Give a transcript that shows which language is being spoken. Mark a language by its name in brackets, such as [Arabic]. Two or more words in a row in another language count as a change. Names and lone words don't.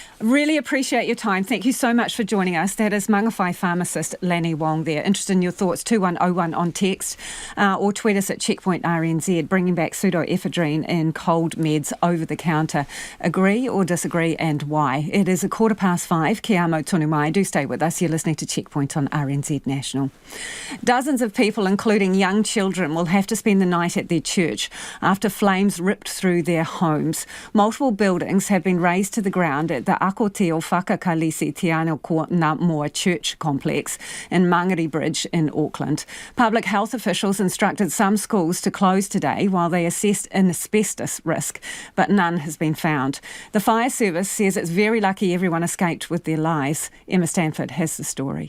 [English] Really appreciate your time. Thank you so much for joining us. That is Mangawhai pharmacist Lenny Wong there. Interested in your thoughts, 2101 on text, or tweet us at Checkpoint RNZ, bringing back pseudoephedrine in cold meds over the counter. Agree or disagree, and why? It is 5:15. [Māori] Kia amo tonu mai. [English] Do stay with us. You're listening to Checkpoint on RNZ National. Dozens of people, including young children, will have to spend the night at their church after flames ripped through their homes. Multiple buildings have been razed to the ground at the Ako Te o Whakakalisi Te Ano Ko Ngā Moa Church complex in Mangare Bridge in Auckland. Public health officials instructed some schools to close today while they assessed an asbestos risk, but none has been found. The fire service says it's very lucky everyone escaped with their lives. Emma Stanford has the story.